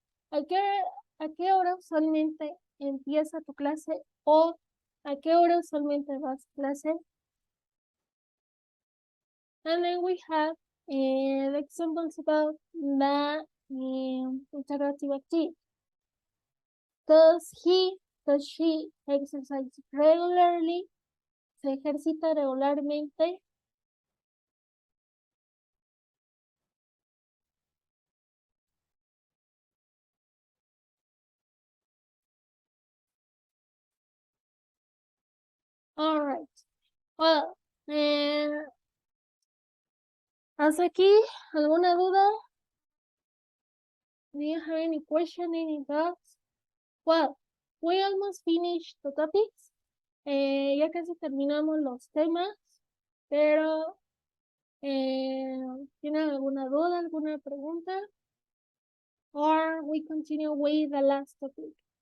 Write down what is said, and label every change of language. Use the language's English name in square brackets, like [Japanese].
[Spanish] ¿A qué hora usualmente empieza tu clase? ¿O a qué hora usualmente vas a clase? [English] And then we have the examples about the interactive activity. Does he, does she exercise regularly? [Spanish] ¿Se ejercita regularmente? [English] All right. Well, [Spanish] ¿hasta aquí alguna duda? [English] Do you have any question, any doubts? Well, we almost finished the topics. [Spanish] Ya casi terminamos los temas, pero ¿tienen alguna duda, alguna pregunta? [English] Or we continue with the last topic?